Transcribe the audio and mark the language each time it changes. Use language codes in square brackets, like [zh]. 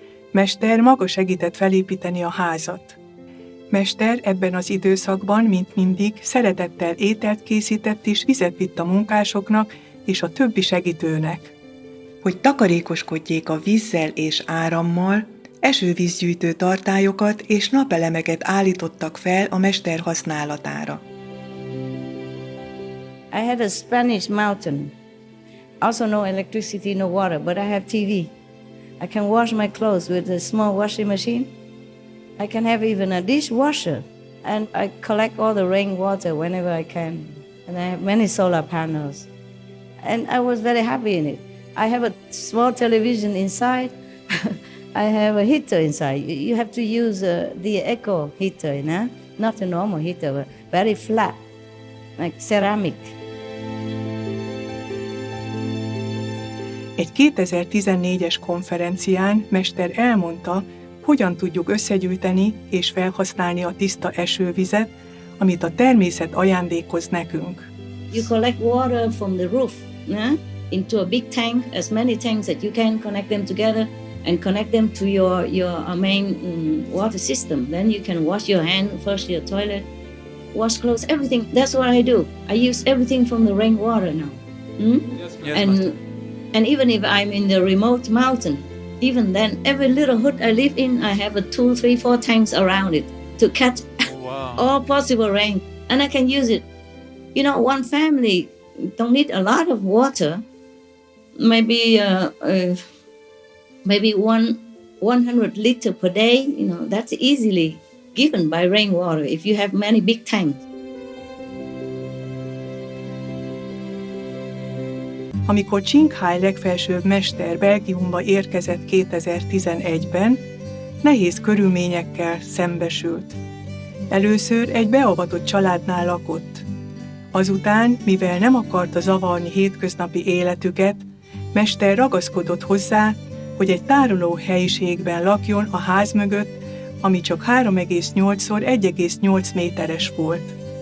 [hu] Mester maga segített felépíteni a házat. Mester ebben az időszakban, mint mindig, szeretettel ételt készített és vizet vitt a munkásoknak és a többi segítőnek. Hogy takarékoskodjék a vízzel és árammal, esővízgyűjtő tartályokat és napelemeket állítottak fel a mester használatára. [en] I had a Spanish mountain. Also no electricity, no water, but I have TV. I can wash my clothes with a small washing machine. I can have even a dishwasher. And I collect all the rainwater whenever I can. And I have many solar panels. And I was very happy in it. I have a small television inside. I have a heater inside. You have to use the eco heater, not a normal heater, but very flat, like ceramic. [hu] Egy 2014-es konferencián mester elmondta, hogyan tudjuk összegyűjteni és felhasználni a tiszta esővizet, amit a természet ajándékoz nekünk. [en] You collect water from the roof, into a big tank, as many tanks that you can, connect them together and connect them to your main water system. Then you can wash your hand, flush your toilet, wash clothes, everything. That's what I do. I use everything from the rainwater now. Yes, and even if I'm in the remote mountain, even then, every little hut I live in, I have 2, 3, 4 tanks around it to catch all possible rain. And I can use it. One family don't need a lot of water. Maybe 100 liters per day. That's easily given by rainwater if you have many big tanks. [hu] Amikor Ching Hai legfelsőbb mester Belgiumba érkezett 2011-ben, nehéz körülményekkel szembesült. Először egy beavatott családnál lakott. Azután, mivel nem akarta zavarni hétköznapi életüket, mester ragaszkodott hozzá, hogy egy tároló helyiségben lakjon a ház mögött, ami csak 3,8x1,8 méteres volt.